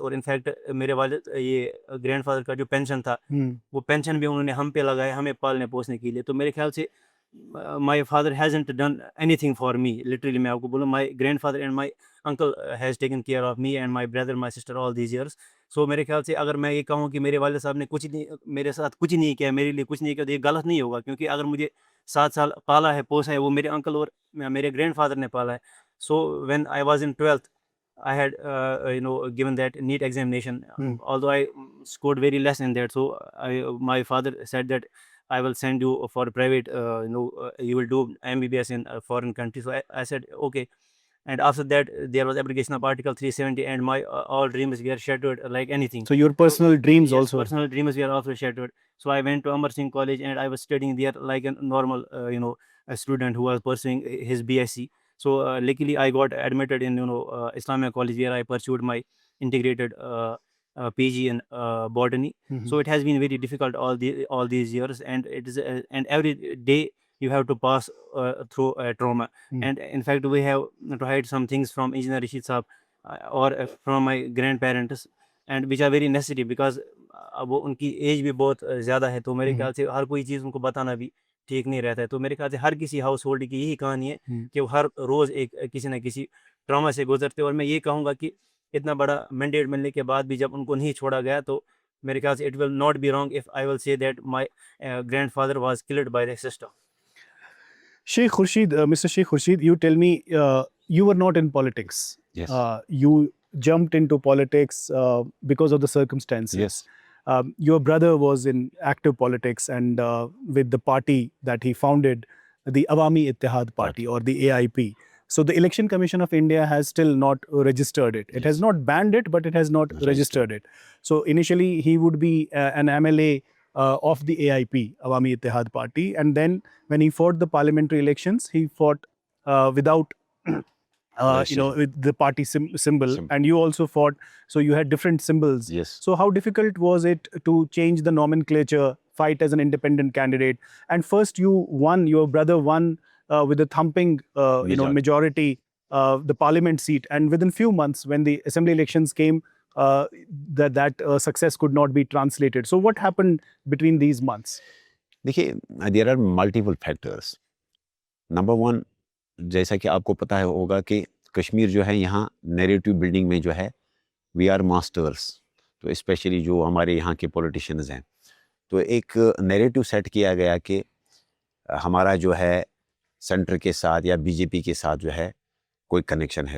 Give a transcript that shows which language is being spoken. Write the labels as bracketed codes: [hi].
[ur] اور انفیکٹ میرے والد یہ گرینڈ فادر کا جو پینشن تھا وہ پینشن بھی انہوں نے ہم پہ لگایا ہمیں پالنے پوسنے کے لیے. [en] تو میرے خیال سے my father hasn't done anything for me, literally میں آپ کو بولوں my grandfather and my uncle has taken care of me and my brother my sister all these years. [ur] سو میرے خیال سے اگر میں یہ کہوں کہ میرے والد صاحب نے کچھ نہیں میرے ساتھ کچھ نہیں کیا, میرے لیے کچھ نہیں کیا, تو یہ غلط نہیں ہوگا, کیونکہ اگر مجھے 7 سال پالا ہے پوسا ہے وہ میرے انکل اور میرے گرینڈ فادر نے پالا ہے. [en] So when I was in 12th I had given that NEET examination, although I scored very less in that. So my father said that I will send you for private, you will do MBBS in a foreign country. So I said okay. And after that there was application of Article 370, and my all dreams were shattered like anything. So your personal dreams Yes, also. personal dreams were also shattered. So I went to Amar Singh College and I was studying there like a normal a student who was pursuing his BSc. So luckily I got admitted in Islamia College, where I pursued my integrated PG in botany. So it has been very difficult all these years, and it is and every day you have to pass through trauma. And in fact we have to hide some things from Engineer Rashid Saab or from my grandparents, and which are very necessary because [ur] اب وہ ان کی age بھی بہت زیادہ ہے, تو میرے خیال سے ہر کوئی چیز ان کو بتانا بھی ٹھیک نہیں رہتا ہے. تو میرے خیال سے ہر کسی ہاؤس ہولڈ کی یہی کہانی ہے کہ وہ ہر روز ایک کسی نہ کسی ٹراما سے گزرتے. اور میں یہ کہوں گا کہ اتنا بڑا مینڈیٹ ملنے کے بعد بھی جب ان کو نہیں چھوڑا گیا, تو میرے خیال سے [en] It will not be wrong if I will say that my grandfather was killed by the system. Sheikh Khurshid, Mr. Sheikh Khurshid, you tell me, you were not in politics. Yes. You jumped into politics because of the circumstances. Yes. Your brother was in active politics, and with the party that he founded, the Awami Ittihad Party or the AIP. So the Election Commission of India has still not registered it. It has not banned it, but it has not registered it. So initially he would be an MLA of the AIP, Awami Ittihad Party, and then when he fought the parliamentary elections, he fought without with the party symbol, and you also fought, so you had different symbols. Yes. So how difficult was it to change the nomenclature, fight as an independent candidate? And first your brother won with a thumping majority the parliament seat, and within few months when the assembly elections came, that success could not be translated. So what happened between these months? [ur] دیکھیے, [en] There are multiple factors. [ur] Number 1, جیسا کہ آپ کو پتہ ہوگا کہ کشمیر جو ہے یہاں نیریٹو بلڈنگ میں جو ہے وی آر ماسٹرس. تو اسپیشلی جو ہمارے یہاں کے پولیٹیشینز ہیں, تو ایک نیریٹو سیٹ کیا گیا کہ ہمارا جو ہے سینٹر کے ساتھ یا بی جے پی کے ساتھ جو ہے کوئی کنیکشن ہے.